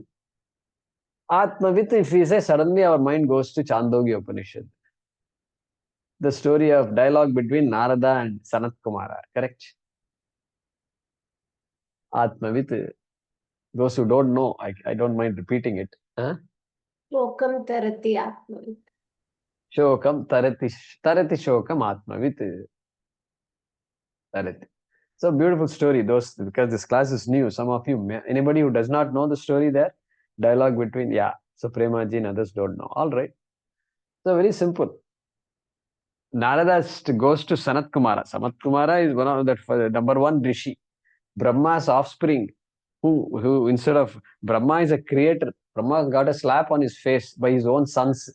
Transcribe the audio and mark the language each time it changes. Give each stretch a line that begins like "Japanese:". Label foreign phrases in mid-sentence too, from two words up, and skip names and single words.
English: Atmavit, if we say, suddenly our mind goes to Chandogya Upanishad. The story of dialogue between Narada and Sanat Kumara, correct? Atmavit. Those who don't know, I don't mind repeating it. Huh?
Sanskrit: Shokam tarati atmavit. Shokam tarati shokam atmavit. Tarati.
English: So beautiful story, those, because this class is new. Some of you, anybody who does not know the story there, dialogue between, so Premaji and others don't know. All right. So very simple. Narada goes to Sanat Kumara. Sanat Kumara is one of the number one Rishi. Brahma's offspring, who instead of Brahma is a creator, Brahma got a slap on his face by his own sons.